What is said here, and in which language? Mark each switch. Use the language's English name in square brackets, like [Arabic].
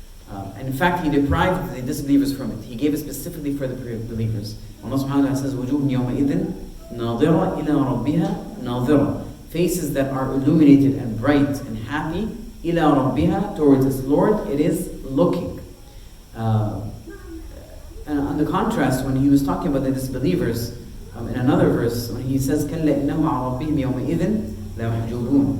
[English] And in fact, He deprived the disbelievers from it. He gave it specifically for the believers. Allah subhanahu wa ta'ala says, [Arabic] وَجُوهٌ يَوْمَئِذٍ نَاظِرَةٌ إِلَىٰ رَبِّهَا نَاظِرَةٌ. [English] Faces that are illuminated and bright and happy, [Arabic] إِلَىٰ رَبِّهَا, [English] towards its Lord, it is looking. And on the contrast, when He was talking about the disbelievers, in another verse, when He says, [Arabic] كَلَّا إِنَّهُمْ عَنْ رَبِّهِمْ يَوْمَئِذٍ لَمَحْجُوبُونَ.